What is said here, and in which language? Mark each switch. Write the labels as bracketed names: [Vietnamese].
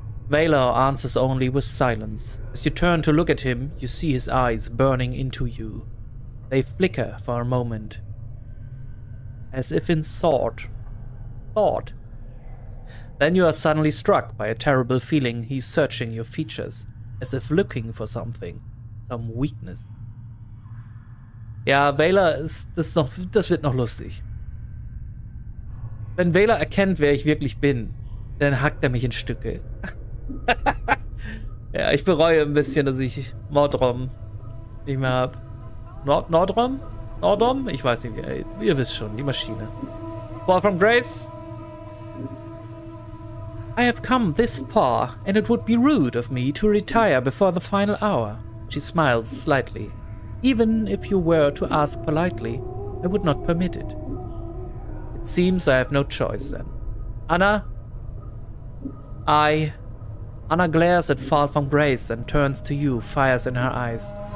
[English] Valor answers only with silence. As you turn to look at him, you see his eyes burning into you. They flicker for a moment, as if in thought. Then you are suddenly struck by a terrible feeling. He's searching your features, as if looking for something, some weakness. [German] Ja, Valor das wird noch lustig. Wenn Valor erkennt, wer ich wirklich bin, dann hackt er mich in Stücke. Ja, ich bereue ein bisschen, dass ich Mordrom nicht mehr habe. Nordrom? Ich weiß nicht, ihr wisst schon, die Maschine. Fall from Grace? [English] I have come this far, and it would be rude of me to retire before the final hour. She smiles slightly. Even if you were to ask politely, I would not permit it. It seems I have no choice then. Anna? Anna glares at Fall from Grace and turns to you, fires in her eyes.